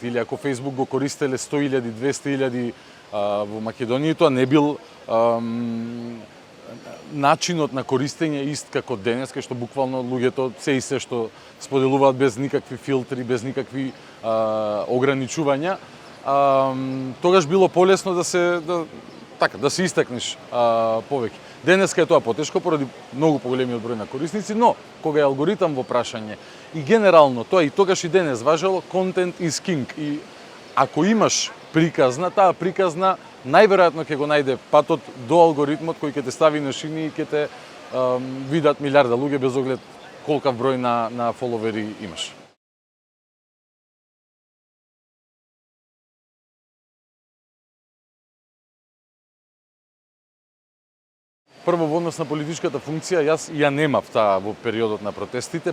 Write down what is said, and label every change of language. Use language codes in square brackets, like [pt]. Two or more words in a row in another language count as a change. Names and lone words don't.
[mk] Или ако Фејсбук го користеле 100 илјади, 200 илјади во Македонија, тоа не бил начинот на користење ист како денес, кај што буквално луѓето се и се што споделуваат без никакви филтри, без никакви ограничувања, тогаш било полесно да се истакнеш повеќе. Денеска е тоа потешко поради многу поголемиот број на корисници, но кога е алгоритам во прашање и генерално тоа и тогаш и денес важело, [en] content is king. [mk] И ако имаш приказна, таа приказна најверојатно ќе го најде патот до алгоритмот кој ќе те стави на шини и ќе те видат милиарда луѓе без оглед колкав број на фоловери имаш. Прво, во однос на политичката функција, јас ја немав таа во периодот на протестите.